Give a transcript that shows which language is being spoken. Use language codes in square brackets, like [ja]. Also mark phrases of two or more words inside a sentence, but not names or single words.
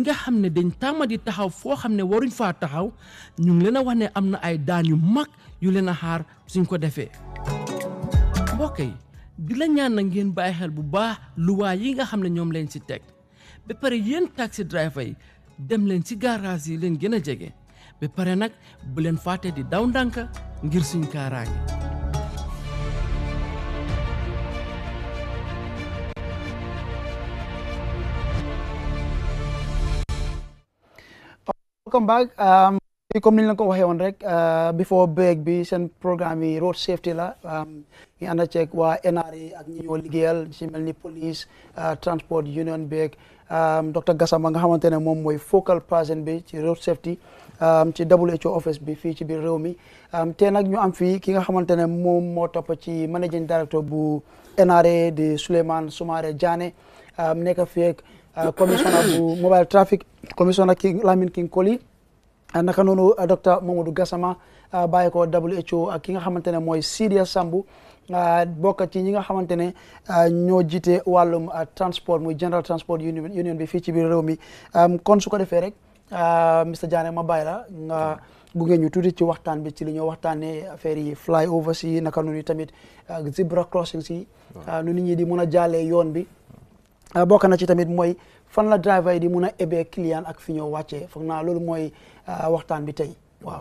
[wo] nga xam ne dañ tàmma di taxaw foo xam ne waruñ faa taxaw ñu ngi leen a wax ne am na ay daan yu mag yu leen a xaar suñ ko defee mbokk yi di la ñaan na ngeen bàyyi xel bu baax luwaa yi nga xam ne ñoom leen si teg ba pare yéen [en] taxi driver [wo] yi dem leen ci garage yi leen gën a jege ba pare nag bu leen fàtte di daw ndànka ngir suñ kaaraange. [en] Welcome back. [wo] Comme ni ñu ko waxee woon rek [en] before break [wo] bi seen programme yi [en] road safety [wo] la ñu ànd ceeg waa NRA ak ñi ñoo liggéeyal ci mel ni [en] police transport union [wo] beeg Dr Gassama nga xamante ne moom mooy [en] focal person [wo] bi ci [en] road safety [wo] ci WHO office bi fii ci biir réew mi te nag ñu am fii ki nga xamante ne moom moo topp ci [en] managing director [wo] bu NRA di Souleymane Soumaré Diané nekk fii ak commissioner bu [en] mobile traffic [wo] commissioner Lamine King Koli naka noonu docteur Mamadou Gassama bàyyi ko WHO ak ki nga xamante ne mooy Sidia Sambu bokk ci ñi nga xamante ne ñoo jiite wàllum transport muy [en] general transport union [wo] bi fii ci biir réew mi kon su ko defee rek Mr Diané ma bàyyi la nga gunge ñu tuuti ci waxtaan bi ci li ñoo waxtaanee affaire yi flyover si naka noonu tamit [en] zebra crossing [wo] si nu nit ñi di mën a jaalee yoon bi bokk na ci tamit mooy fan la driver yi di mun a ebee client ak fi ñoo wàccee foog naa loolu mooy waxtaan bi tey waaw.